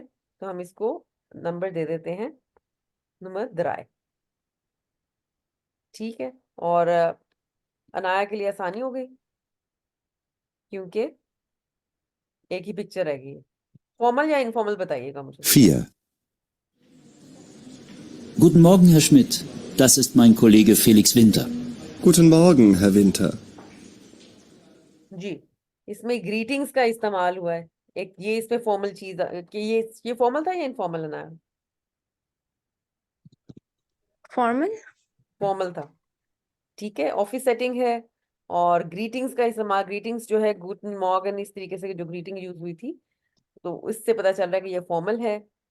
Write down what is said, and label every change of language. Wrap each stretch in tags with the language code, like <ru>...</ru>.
<hi>तो हम इसको नंबर दे देते हैं नंबर 3, ठीक है। और अनाया के लिए आसानी हो गई, क्योंकि एक ही पिक्चर रह गई है। फॉर्मल या इनफॉर्मल बताइएगा मुझे। 4.</hi> <de>Guten Morgen, Herr Schmidt. Das ist mein Kollege Felix Winter. Guten Morgen, Herr Winter.</de> <hi>जी, इसमें ग्रीटिंग्स का इस्तेमाल हुआ है। एक ये इसमें फॉर्मल चीज कि ये फॉर्मल था या इनफॉर्मल अनाया?</hi> <en>Formal.</en> <hi>फॉर्मल था, ठीक है। ऑफिस सेटिंग है और ग्रीटिंग्स का इस्तेमाल, ग्रीटिंग्स जो है गुटन मॉर्गन, इस तरीके से जो ग्रीटिंग यूज हुई थी, तो इससे पता चल रहा है कि ये फॉर्मल है।</hi>